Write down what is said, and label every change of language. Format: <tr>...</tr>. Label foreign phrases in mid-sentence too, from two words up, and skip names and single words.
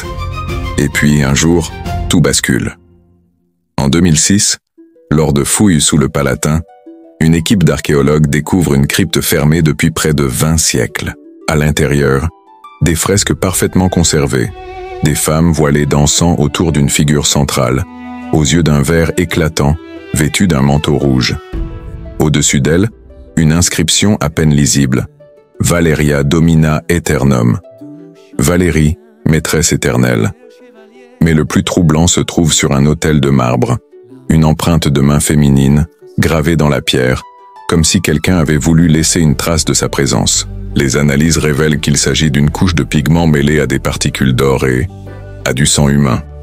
<fr>Et puis, un jour, tout bascule. En 2006, lors de fouilles sous le Palatin, une équipe d'archéologues découvre une crypte fermée depuis près de 20 siècles. À l'intérieur, des fresques parfaitement conservées, des femmes voilées dansant autour d'une figure centrale, aux yeux d'un vert éclatant, vêtue d'un manteau rouge. Au-dessus d'elle, une inscription à peine lisible.</fr> <la>Valeria domina aeternum.</la> <fr>Valérie, maîtresse éternelle. Mais le plus troublant se trouve sur un autel de marbre, une empreinte de main féminine, gravée dans la pierre, comme si quelqu'un avait voulu laisser une trace de sa présence. Les analyses révèlent qu'il s'agit d'une couche de pigments mêlée à des particules d'or et à du sang humain.</fr>